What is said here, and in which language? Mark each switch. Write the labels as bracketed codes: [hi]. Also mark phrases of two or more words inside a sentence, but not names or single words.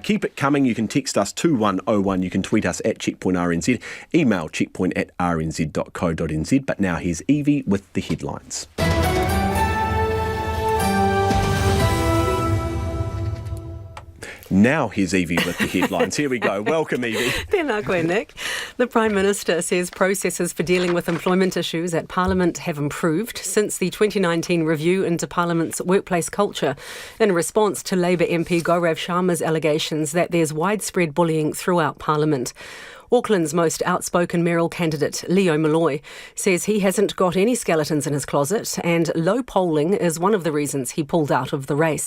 [en] Keep it coming. You can text us 2101. You can tweet us at checkpointrnz. Email checkpoint@rnz.co.nz. But now here's Evie with the headlines. Now here's Evie with the headlines. Here we go. Welcome, Evie. [mi] Tēnā koe, [en] Nick. The Prime Minister says processes for dealing with employment issues at Parliament have improved since the 2019 review into Parliament's workplace culture in response to Labour MP Gaurav Sharma's allegations that there's widespread bullying throughout Parliament. Auckland's most outspoken mayoral candidate, Leo Malloy, says he hasn't got any skeletons in his closet and low polling is one of the reasons he pulled out of the race.